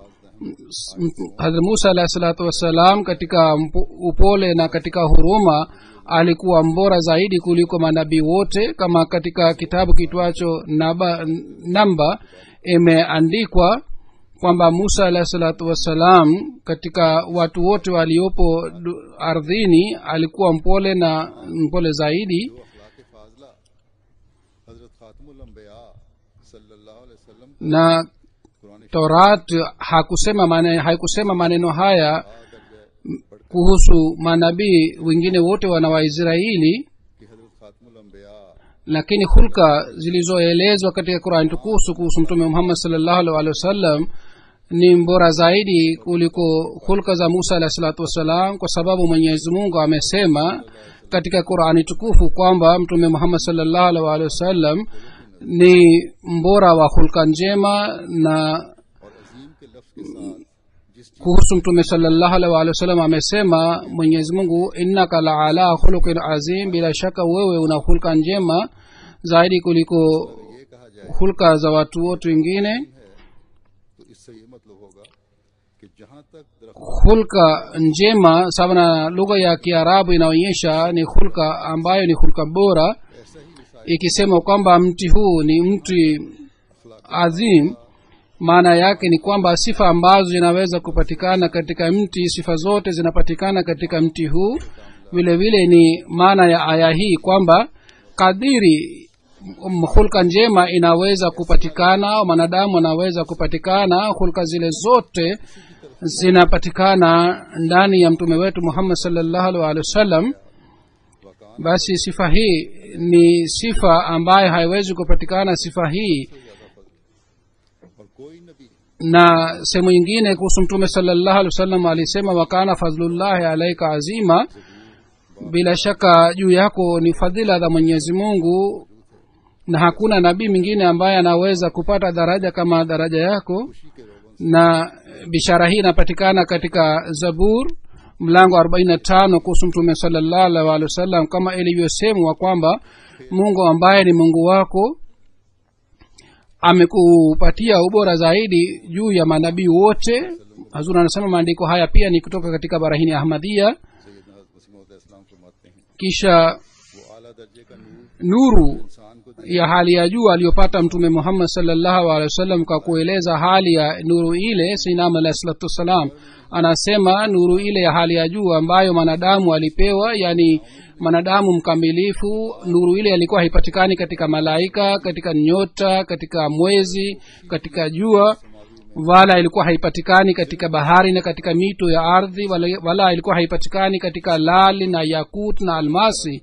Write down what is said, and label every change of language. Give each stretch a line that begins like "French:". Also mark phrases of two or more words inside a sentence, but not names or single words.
Swahili: hazrat musa
Arabic: عليه الصلاة والسلام
Swahili: katika upole na katika huruma alikuwa mbora zaidi kuliko manabii wote kama katika kitabu kitwacho namba imeandikwa kwamba musa
Arabic: عليه الصلاة والسلام
Swahili: katika watu wote waliopo ardhini alikuwa mpole na mpole zaidi
Urdu: اخلاق فاضلہ حضرت خاتم الانبیاء
Arabic: صلى الله عليه وسلم
Swahili: na कुरान torat haikusema maneno haya kuhusu manabii wengine wote wana waisraeli
Urdu: کی حضرت خاتم الانبیاء
Swahili: lakini hulka zilizoelezwa katika qurani tukufu kuhusu mtume muhammad
Arabic: صلى الله عليه وسلم
Swahili: ni mbora zaidi kuliko hulka za musa
Arabic: عليه الصلاة والسلام
Swahili: kwa sababu mwenyezi mungu amesema katika qurani tukufu kwamba mtume muhammad
Arabic: صلى الله عليه وسلم
Swahili: ni mbora wa hulka njema na
Urdu: اور عظیم کے لفظ کے ساتھ جس
Swahili: kuhusu mtume
Arabic: صلى الله عليه وسلم
Swahili: amesema mwenyezi mungu
Arabic: إنك لعلى خلق عظيم
Swahili: bila shaka wewe una hulka njema zaidi kuliko
Urdu: یہ کہا جائے
Swahili: hulka za watu wote wengine
Urdu: تو اس سے یہ مطلب ہوگا کہ جہاں تک درخت
Swahili: hulka njema sawa na lugha ya kiarabu inaonyesha ni hulka ambayo ni hulka bora
Urdu: ایسا ہی مثال
Swahili: ikisema kwamba mti huu ni mti adhim maana yake ni kwamba sifa ambazo zinaweza kupatikana katika mti sifa zote zinapatikana katika mti huu vile vile ni maana ya aya hii kwamba kadiri hulka njema inaweza kupatikana mwanadamu anaweza kupatikana hulka zile zote zinapatikana ndani ya mtume wetu muhammad
Arabic: صلى الله عليه وسلم
Swahili: basi sifa hii ni sifa ambayo haiwezi kupatikana sifa hii
Urdu: اور کوئی نبی
Swahili: na sehemu nyingine kuhusu mtume
Arabic: صلى الله عليه وسلم
Swahili: alisema
Arabic: وكان فضل الله عليك عظيما
Swahili: bila shaka juu yako ni fadhila za mwenyezi mungu na hakuna nabii mwingine ambaye anaweza kupata daraja kama daraja yako na bishara hii inapatikana katika zabur mlango 45 kuhusu mtume
Arabic: صلى الله عليه وسلم
Swahili: kama ilivyosemwa kwamba mungu ambaye ni mungu wako amekupatia ubora zaidi juu ya manabii wote. Hazur anasema maandiko haya pia ni kutoka katika barahini ya ahmadia.
Urdu: سیدنا مسیح موعود علیہ السلام فرماتے ہیں
Swahili: kisha
Urdu: وہ اعلیٰ درجے کا نور
Swahili: nuru
Urdu: انسان کو
Swahili: ya hali ya juu aliyopata mtume Muhammad
Arabic: صلى الله عليه وسلم.
Swahili: Kwa kueleza hali ya nuru ile, Sayyidina
Arabic: عليه الصلاة والسلام
Swahili: anasema nuru ile ya hali ya juu ambayo manadamu alipewa, yani manadamu mkamilifu, nuru ile alikuwa haipatikani katika malaika, katika nyota, katika mwezi, katika jua, wala ilikuwa haipatikani katika bahari na katika mito ya ardhi, wala ilikuwa haipatikani katika lali na yakut na almasi.